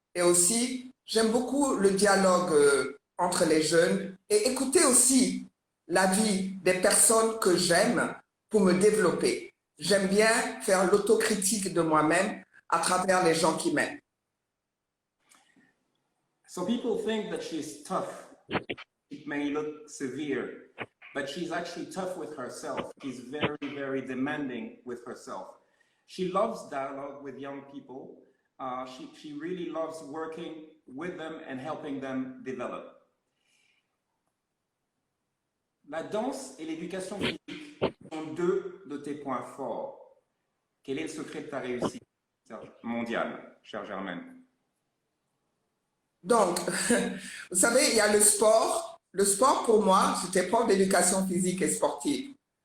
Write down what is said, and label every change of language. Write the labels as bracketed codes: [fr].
[fr] Et aussi, j'aime beaucoup le dialogue entre les jeunes et écouter aussi l'avis des personnes que j'aime pour me développer. J'aime bien faire l'autocritique de moi-même à travers les gens qui m'aiment. [en] So people think that she's tough. It may look severe, but she's actually tough with herself. She's very, very demanding with herself. She loves dialogue with young people. She really loves working with them and helping them develop. [fr] La danse et l'éducation physique sont deux de tes points forts. Quel est le secret de ta réussite mondiale, chère Germaine? Donc, vous savez, il y a le sport. Le sport, pour moi, j'étais prof d'éducation physique et sportive.